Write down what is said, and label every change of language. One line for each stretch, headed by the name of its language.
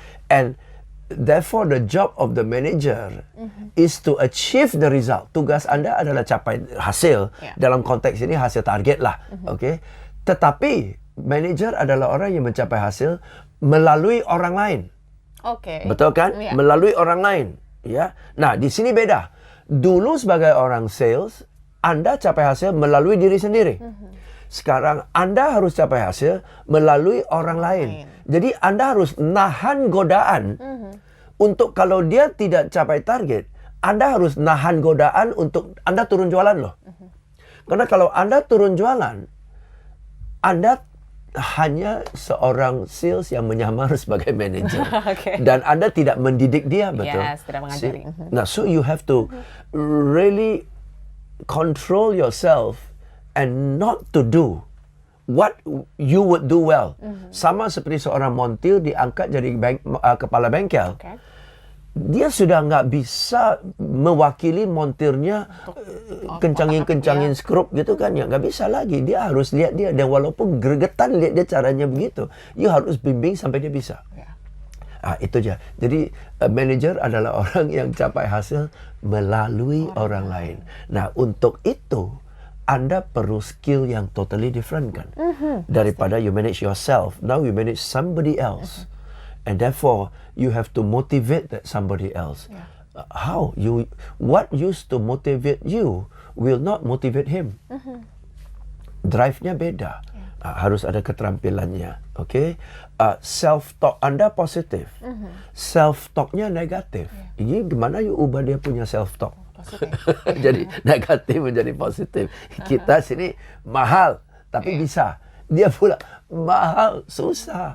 English: And therefore, the job of the manager is to achieve the result.
Indonesian: Tugas Anda adalah capai hasil. Dalam konteks ini hasil target lah. Tetapi manager adalah orang yang mencapai hasil melalui orang lain. Betul kan? Melalui orang lain. Ya. Nah, di sini beda. Dulu sebagai orang sales, Anda capai hasil melalui diri sendiri. Sekarang Anda harus capai hasil melalui orang lain. Jadi Anda harus nahan godaan untuk kalau dia tidak capai target, Anda harus nahan godaan untuk Anda turun jualan loh. Karena kalau Anda turun jualan, Anda hanya seorang sales yang menyamar sebagai manager.
English: Okay.
Indonesian: Dan Anda tidak mendidik dia, betul? Yes, tidak mengajari.
English: Nah, so you have to really control yourself and not to do what you would do well.
Indonesian: Sama seperti seorang montir diangkat jadi kepala bengkel.
English: Okay.
Indonesian: Dia sudah nggak bisa mewakili montirnya kencangin skrup gitu kan, ya nggak bisa lagi. Dia harus lihat dia, dan walaupun gregetan lihat dia caranya begitu, you harus bimbing sampai dia bisa. Itu aja. Jadi manager adalah orang yang capai hasil melalui orang lain. Nah, untuk itu Anda perlu skill yang
English: totally different
Indonesian: kan, daripada
English: you manage yourself. Now you manage somebody else. And therefore, you have to motivate that somebody else. How? What used to motivate you will not motivate him.
Indonesian: Drive-nya beda. Harus ada keterampilannya. Okay? Self-talk Anda positif. Self-talk-nya negatif. Ini gimana you ubah dia punya self-talk? Jadi negatif menjadi positif. Kita sini mahal, tapi bisa. Dia pula mahal, susah.